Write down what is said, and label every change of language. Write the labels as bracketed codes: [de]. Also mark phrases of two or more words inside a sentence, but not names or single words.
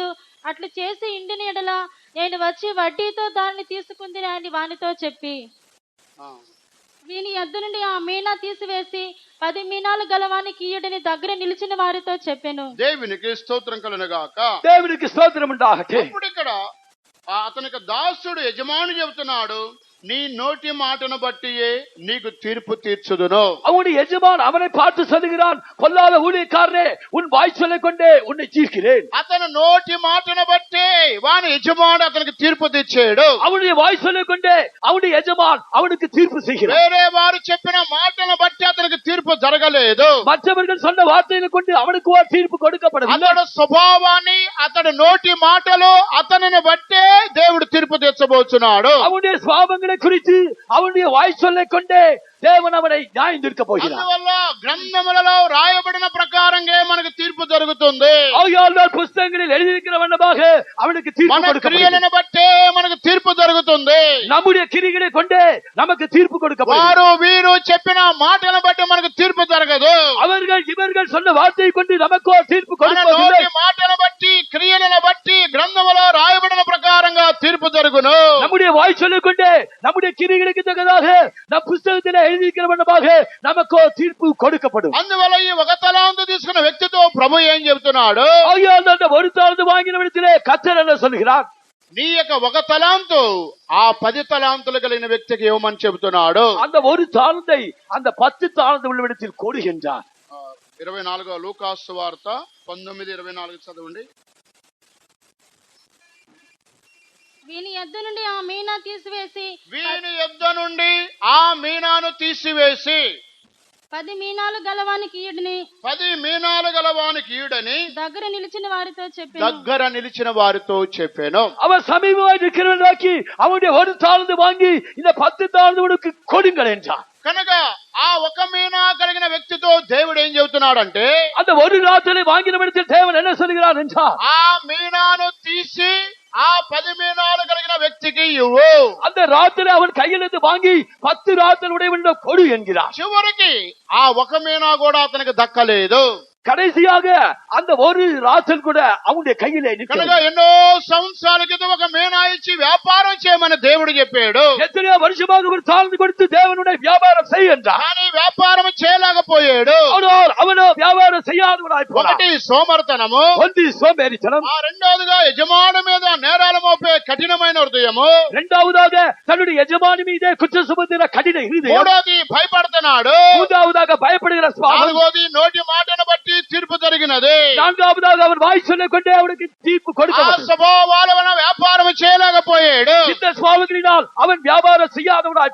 [te] అట్లు చేసి ఇండిన ఎడల నేను వచ్చి వడ్డీతో దాన్ని తీసుకుందిని అని వానితో చెప్పి, వీని యొద్ద నుండి ఆ మీనా తీసివేసి 10 మీనాలు గలవానికి ఈయుడిని దగ్గర నిలిచిన వారితో చెప్పెను. దేవునికి స్తోత్రం కలుగును గాక. దేవునికి స్తోత్రం ఉండాలి. ఇప్పుడు ఇక్కడ అతనికి దాసుడు యజమాని చెబుతున్నాడు, నీ నోటి మాటను బట్టియే నీకు తీర్పు తీర్చుదును. [ta] அவனுடைய எஜமான் அவனை பார்த்து சொல்லுகிறான், பொல்லாத ஊழியக்காரனே, உன் வாய் சொல்லிக் கொண்டே உன்னை தீர்க்கிறேன். [te] అతను నోటి మాటను బట్టే వాని యజమాని అతనికి తీర్పు తీర్చాడు. [ta] அவனுடைய வாய் சொல்லிக் கொண்டே அவனுடைய எஜமான் அவனுக்கு தீர்ப்பு செய்கிறான். [te] వేరే వారు చెప్పిన మాటను బట్టి అతనికి తీర్పు జరగలేదు. [ta] மற்றவர்கள் சொன்ன வார்த்தைகளை கொண்டு அவனுக்கு ஒரு தீர்ப்பு கொடுக்கப்படவில்லை. [te] అతడు స్వభావాన్ని, అతడు నోటి మాటలు అతనిని బట్టే దేవుడు తీర్పు తీర్చబోతున్నాడు. [ta] அவனுடைய சுவாபங்களை குறித்து அவனுடைய வாய் சொல்லிக் கொண்டே தேவன் அவனை நியாயம் தீர்க்க போகிறார். [te] అందువల్ల గ్రంథములలో రాయబడిన ప్రకారంగా మనకు తీర్పు జరుగుతుంది. [ta] ஆகையால் புத்தகங்களில் எழுதியிருக்கிறவண்ணமாக அவனுக்கு தீர்ப்பு [te] మన [ta] கொடுக்கப்படுகிறது. [te] క్రియలను బట్టే మనకు తీర్పు జరుగుతుంది. [ta] நம்முடைய கிரிகளை கொண்டே நமக்கு தீர்ப்பு கொடுக்கப்படுகிறது. [te] వారు వీరు చెప్పిన మాటలను బట్టి మనకు తీర్పు జరగదు. [ta] அவர்கள் இவர்கள் சொன்ன வார்த்தையை கொண்டு நமக்கு ஒரு தீர்ப்பு [te] మన [ta] கொடுப்பதில்லை. [te] నోటి మాటను బట్టి, క్రియలను బట్టి గ్రంథములో రాయబడిన ప్రకారంగా తీర్పు జరుగును. [ta] நம்முடைய வாய் சொல்லிக் கொண்டே நம்முடைய கிரிகளுக்கு தக்கதாக நம் புத்தகத்திலே எழுதியிருக்கிறவண்ணமாக நமக்கு ஒரு தீர்ப்பு கொடுக்கப்படும். [te] అందువల్ల ఈ ఒక తలాంతు తీసుకున్న వ్యక్తితో ప్రభు ఏం చెబుతున్నాడు? [ta] ஆகையால் அந்த ஒரு தாளந்து வாங்கினவனிடத்திலே கர்த்தர் என்ன சொல்கிறார்? [te] నీ యొక్క ఒక తలాంతు ఆ 10 తలాంతులు కలిగిన వ్యక్తికి ఇవ్వమని చెబుతున్నాడు. [ta] அந்த ஒரு தாளந்தை அந்த 10 தாளந்து உள்ளவனிடத்தில் கொடுகின்றார். [te] 24వ లూకాసు వార్త 19:24 చదవండి. వీని యొద్ద నుండి ఆ మీనా తీసివేసి వీని యొద్ద నుండి ఆ మీనాను తీసివేసి 10 మీనాలు గలవానికి ఈడుని 10 మీనాలు గలవానికి ఈడని దగ్గర నిలిచిన వారితో చెప్పి దగ్గర నిలిచిన వారితో చెప్పాను. [ta] அவன் சமீபமாய் நிற்கிறவனாக்கி அவனுடைய ஒரு தாழ்ந்து வாங்கி இந்த 10 தாழ்ந்தவனுக்கு கொடுங்கள் என்றான். [te] కనుక ఆ ఒక మీనా కలిగిన వ్యక్తితో దేవుడు ఏం చెబుతున్నాడంటే, [ta] அந்த ஒரு ராத்திரை வாங்கினவனிடத்தில் தேவன் என்ன சொல்கிறார் என்றால், [te] ఆ మీనాను తీసి ఆ 10 మీనాలు కలిగిన వ్యక్తికి ఇవ్వు. [ta] அந்த ராத்திரை அவன் கையிலிருந்து வாங்கி 10 ராத்திரை உடையவனிடம் கொடு என்கிறார். [te] చివరికి ఆ ఒక మీనా కూడా అతనికి దక్కలేదు. [ta] கடைசியாக அந்த ஒரு ராத்தல் கூட அவனுடைய கையிலே [te] కనుక [ta] நிற்கிறது. [te] ఎన్నో సంవత్సరాల క్రితం ఒక మీనా ఇచ్చి వ్యాపారం చేయమని దేవుడు చెప్పాడు. [ta] எத்தனையோ வருஷமாக ஒரு தாழ்ந்து கொடுத்து தேவனுடைய வியாபாரம் செய் என்றார். [te] కానీ వ్యాపారం చేయలేకపోయాడు. [ta] அவனோ வியாபாரம் செய்யாதவனாய் போனான். [te] ఒకటి సోమర్తనము, [ta] ஒன்று சோம்பேறித்தனம், [te] ఆ రెండవదిగా యజమాని మీద నేరాలు మోపే కఠినమైన హృదయము, [ta] இரண்டாவதாக தன்னுடைய எஜமானி மீதே குற்ற சுமந்திர கடின இருதயம், [te] మూడోది భయపడుతున్నాడు, [ta] மூன்றாவதாக பயப்படுகிற சுபாவம், [te] నాలుగోది నోటి మాటను బట్టి తీర్పు జరిగినది, [ta] நான்காவதாக அவன் வாய் சொல்லிக் கொண்டே அவனுக்கு தீர்ப்பு ఆ கொடுக்கப்பட்டது. [te] స్వభావాల వలన వ్యాపారం చేయలేకపోయాడు. [ta] இந்த சுபாவங்களினால் அவன் வியாபாரம் செய்யாதவனாய்